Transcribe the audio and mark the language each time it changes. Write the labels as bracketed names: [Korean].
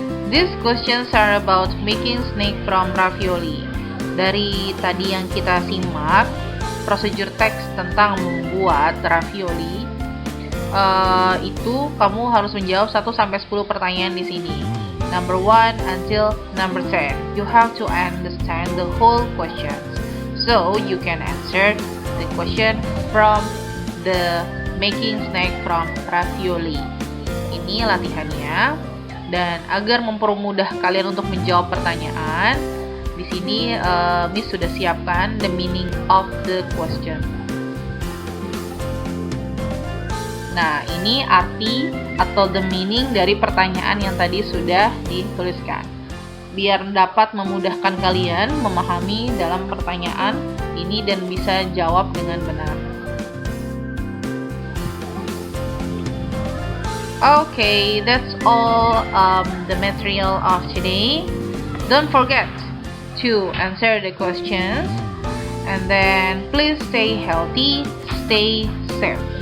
[English] These questions are about making snake from ravioli. [Indonesian] Dari tadi yang kita simak, prosedur teks tentang membuat ravioli, itu kamu harus menjawab 1-10 pertanyaan di sini. [English] Number 1 until number 10. You have to understand the whole question, so you can answer the question from the making snake from ravioli. [Indonesian] Ini latihannya. Dan agar mempermudah kalian untuk menjawab pertanyaan, di sini Miss sudah siapkan [English] the meaning of the question. [Indonesian] Nah, ini arti atau [English] the meaning [Indonesian] dari pertanyaan yang tadi sudah dituliskan. Biar dapat memudahkan kalian memahami dalam pertanyaan ini dan bisa jawab dengan benar. [English] Okay, that's all the material of today. Don't forget to answer the questions, and then please stay healthy, stay safe.